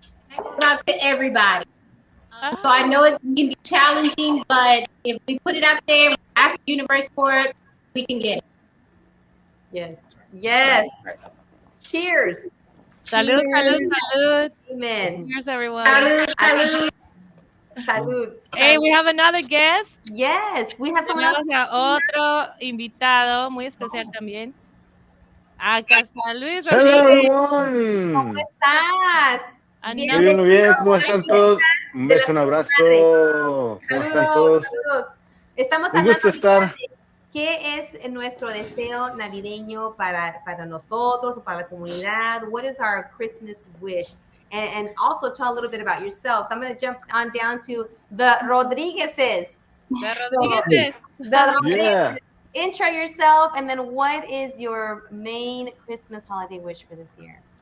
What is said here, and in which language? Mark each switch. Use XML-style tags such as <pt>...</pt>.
<en>That goes out to everybody. So I know it can be challenging, but if we put it out there, ask the universe for it, we can get it. Yes. Cheers.</en> <es>Salud.</es> <en>Amen. Cheers, everyone.</en> <es>Salud.</es> <en>Hey, we have another guest. Yes, we have someone else.</en> <es>Tenemos a otro invitado muy especial también. Acá está Luis</es> <en>Hello,</en> <es>Rodríguez. ¿Cómo</es> <en>everyone.</en> <es>estás? Estoy muy bien, ¿cómo están todos? Un beso, un abrazo. ¿Cómo están todos? Saludos. Estamos Un gusto estar. ¿Qué es nuestro deseo navideño para nosotros o para la comunidad?</es> <en>What is our Christmas wish? And also tell a little bit about yourself. So I'm going to jump on down to the Rodriguezes. Yeah. Intro yourself, and then what is your main Christmas holiday wish for this year?</en>